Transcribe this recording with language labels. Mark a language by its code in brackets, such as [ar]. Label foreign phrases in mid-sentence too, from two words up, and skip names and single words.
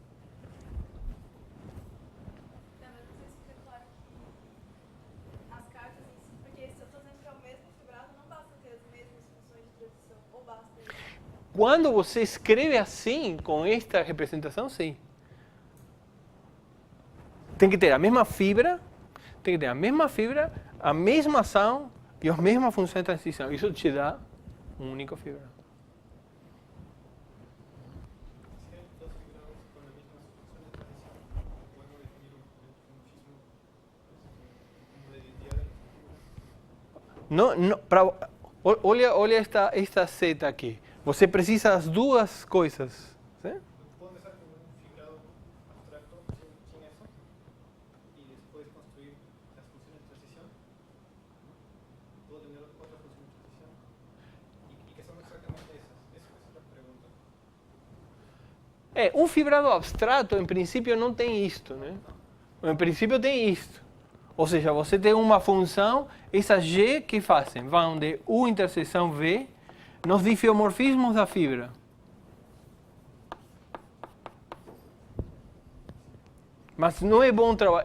[pt] Não, mas não sei se fica claro que as cartas em si, porque se eu estou dizendo que é o mesmo fibrado, não basta ter as mesmas funções de transição, ou basta isso? Quando você escreve assim, com esta representação, sim. Tem que ter a mesma fibra, a mesma ação e as mesmas funções de transição. Isso te dá um único fibrado. [es] Si hay dos fibrados con las mismas funciones de transición, podemos definir un dimorfismo como de identidad de las figuras. [pt] Olha esta seta aqui. Você precisa das duas coisas. [es] ¿Sí? Puedo empezar con un fibrado abstracto sin eso y después construir las funciones de transición. Puedo tener otras funciones de transición y que son exactamente esas. Esa es la pregunta. [pt] Um fibrado abstrato, em princípio, não tem isto, né? Em princípio, tem isto. Ou seja, você tem uma função, essas G que fazem, vão de U interseção V nos difeomorfismos da fibra. Mas não é bom trabalhar.